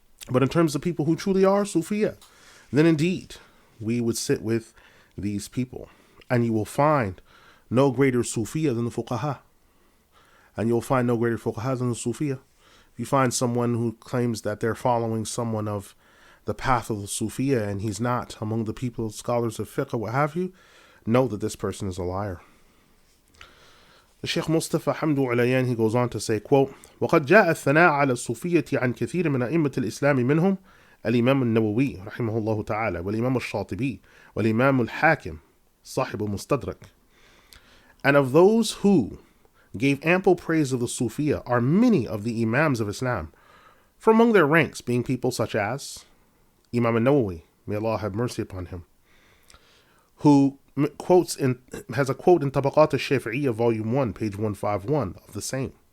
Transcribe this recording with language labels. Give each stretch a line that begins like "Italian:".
English: But in terms of people who truly are Sufiya, then indeed we would sit with these people, and you will find no greater Sufiya than the Fuqaha, and you'll find no greater Fuqaha than the Sufiya. If you find someone who claims that they're following someone of the path of the Sufiya and he's not among the people, scholars of fiqh, what have you, know that this person is a liar. The Sheikh Mustafa Hamdu Ulayan, he goes on to say, quote,
Arabic: وَقَدْ جَاءَ الثَّنَاءَ عَلَى الصُّوفِيَّةِ عَنْ كَثِيرٍ مِنْ أَئِمَّةِ الْإِسْلَامِ مِنْهُمْ الإمام النووي رحمه الله تعالى والإمام الشاطبي والإمام الحاكم صاحب المستدرك.
English: And of those who gave ample praise of the Sufiya are many of the Imams of Islam, from among their ranks being people such as Imam al-Nawawi, may Allah have mercy upon him, who has a quote in Tabaqat al-Shafi'iyya, volume 1, page 151 of the same.